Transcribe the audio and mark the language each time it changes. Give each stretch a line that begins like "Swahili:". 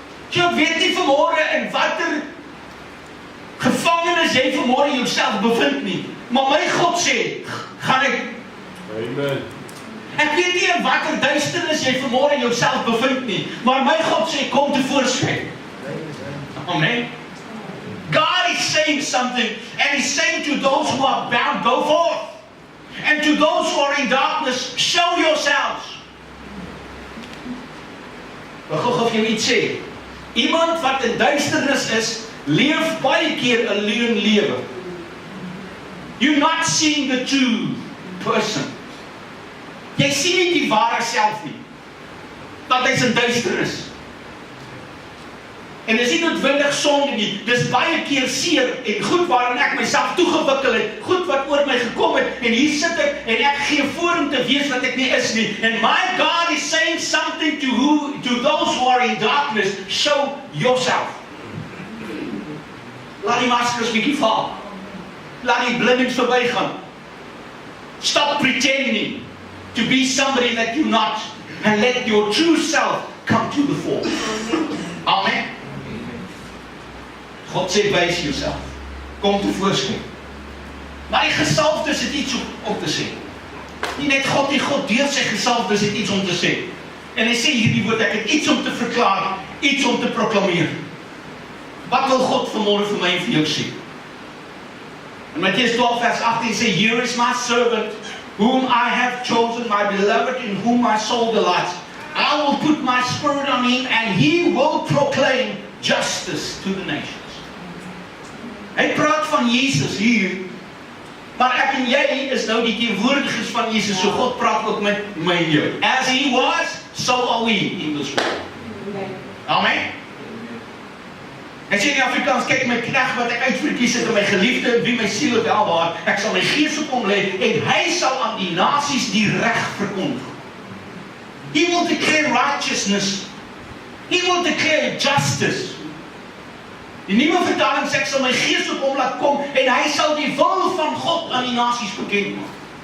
Afrikaans: So ek weet nie vanmôre in watter gevangenis jy vanmôre jouself bevind nie. Maar my God sê, gaan ek. Amen. Ek weet nie in watter duisternis jy vanmôre jouself bevind nie. Maar my God sê, kom tevoorskyn. Amen.
English: God is saying something, and He's saying to those who are bound, go forth. And to those who are in darkness, show yourselves.
Afrikaans: Ek wil gou vir jou iets sê. Iemand wat in duisternis is, leef baie keer 'n leuen lewe.
English: You're not seeing the true person.
Afrikaans: Jy sien nie die ware self nie. Want hy's in duisternis. En dis nie noodwendig sonde nie. Dis baie keer seer en goed waarin ek myself toegewikkel het, goed wat oor my gekom het, en hier sit ek en ek gee voor om te wees wat ek nie is nie.
English: And my God is saying something to those who are in darkness, show yourself.
Afrikaans: Laat die maskers bietjie val. Laat die blindings verbygaan.
English: Stop pretending to be somebody that you're not, and let your true self come to the fore. Amen.
Afrikaans: God sê, wys jouself. Kom tevoorskyn. Maar die gesalfdes het iets om te sê. Nie net God, die God deur sy gesalfdes het iets om te sê. En hy sê hierdie woord, ek het iets om te verklaar, iets om te proklameer. Wat wil God vanmôre vir my en vir jou sê? In Mattheus 12 vers 18 sê,
English: here is my servant, whom I have chosen, my beloved, in whom my soul delights. I will put my spirit on him, and he will proclaim justice to the nations.
Afrikaans: Hy praat van Jesus hier, maar ek en jy is nou die teenwoordigers van Jesus, so God praat ook met my en jou.
English: As he was, so are we in this world. Amen.
Afrikaans: Ek sê in die Afrikaans, kyk my knegt wat ek uitverkies het, en my geliefde, en wie my siel het welbehaar, ek sal my gees op hom lê, en hy sal aan die nasies die reg verkondig.
English: He will declare righteousness. He will declare justice.
Afrikaans: Die nuwe vertaling sê, ek sal my gees op hom laat kom, en hy sal die wil van God aan die nasies bekend maak.